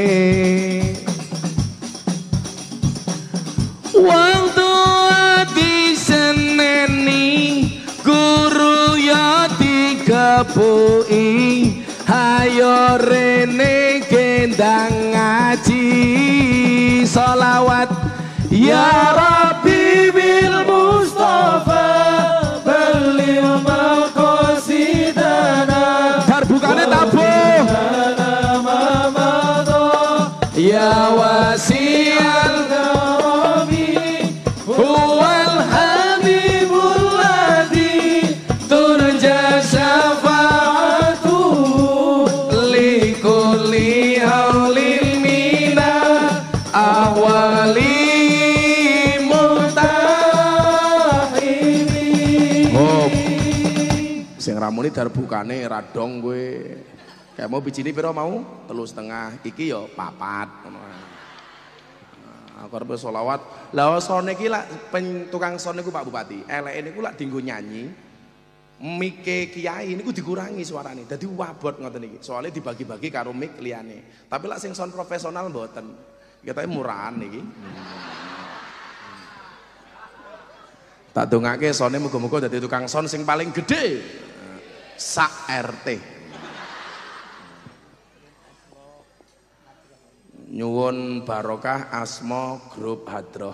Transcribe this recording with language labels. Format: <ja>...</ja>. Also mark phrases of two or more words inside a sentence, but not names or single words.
<jv>Wong tua diseneni guru ya dikepuki, hayo rene gendang ngaji sholawat</jv> <ar>يا رب بالمصطفى</ar> <jv>beliau</jv> <ar>maqasidana</ar> <jv>darbukane tabuh</jv> <ar>يا واسع الكرم هو الحبيب الذي ترجى شفاعته لكل هول من أوالي</ar> <jv>sing ramune darbukane radong kowe. Kayak mau bijine pira mau? 3,5. Iki ya 4 ngono. Aku arep sholawat. Lah sone iki lak tukang son niku Pak Bupati. Eleke niku lak dienggo nyanyi. Mike kiai niku dikurangi suarane. Dadi wabot ngoten iki. Soale dibagi-bagi karo mik liyane. Tapi lak sing son profesional mboten. Ketoke murahan iki. Tak dongake sone muga-muga dadi tukang son sing paling gede sak RT. Nyuwun barokah asma grup hadroh.</jv>